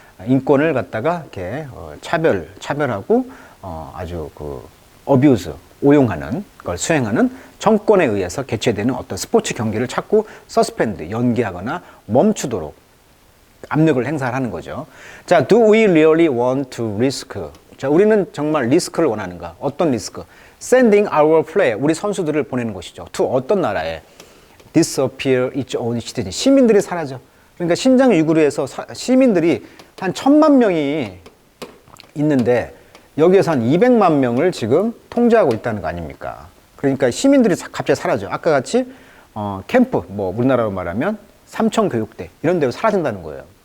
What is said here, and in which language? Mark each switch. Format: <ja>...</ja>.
<ko>인권을 갖다가 이렇게 차별하고 아주 그 abuse, 오용하는 걸 수행하는 정권에 의해서 개최되는 어떤 스포츠 경기를 자꾸 suspend, 연기하거나 멈추도록 압력을 행사하는 거죠.</ko> <en>자, do we really want to risk?</en> <ko>자, 우리는 정말 리스크를 원하는가? 어떤 리스크?</ko> <en>Sending our player,</en> <ko>우리 선수들을 보내는 것이죠. to 어떤 나라에?</ko> <en>disappear its own citizen,</en> <ko>시민들이 사라져. 그러니까 신장 위구르에서 시민들이 한 1,000만 명이 있는데 여기에서 한 200만 명을 지금 통제하고 있다는 거 아닙니까? 그러니까 시민들이 갑자기 사라져. 아까 같이 캠프, 뭐 우리나라로 말하면 삼청교육대 이런 데로 사라진다는 거예요.</ko>